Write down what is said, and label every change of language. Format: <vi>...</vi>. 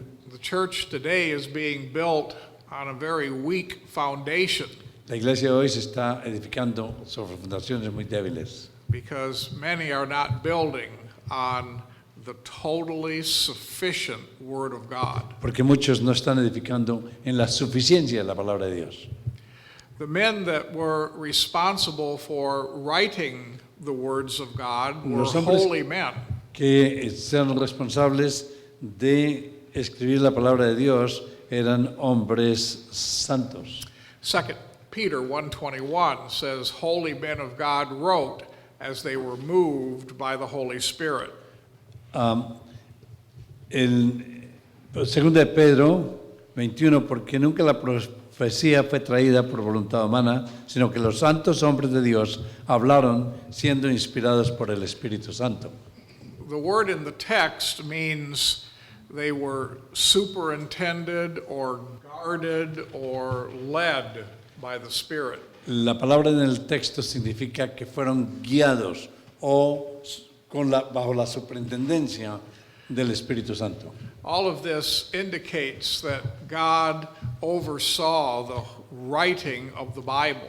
<en>The church today is being built on a very weak foundation</en> <es>La iglesia hoy se está edificando sobre fundaciones muy débiles,</es> <en>because many are not building on the totally sufficient Word of God.</en> <es>porque muchos no están edificando en la suficiencia de la palabra de Dios.</es> <en>The men that were responsible for writing the words of God were</en> <es>Los hombres-</es> <en>holy men.</en> <es>Que sean responsables de escribir la palabra de Dios eran hombres santos.</es> <en>2 Peter 1:21 says, holy men of God wrote as they were moved by the Holy Spirit.</en> <es>El segundo de Pedro 21, porque nunca la profecía fue traída por voluntad humana, sino que los santos hombres de Dios hablaron siendo inspirados por el Espíritu Santo.</es> <en>The word in the text means they were superintended or guarded or led by the Spirit.</en> <es>La palabra en el texto significa que fueron guiados o bajo la superintendencia del Espíritu Santo.</es> <en>All of this indicates that God oversaw the writing of the Bible</en>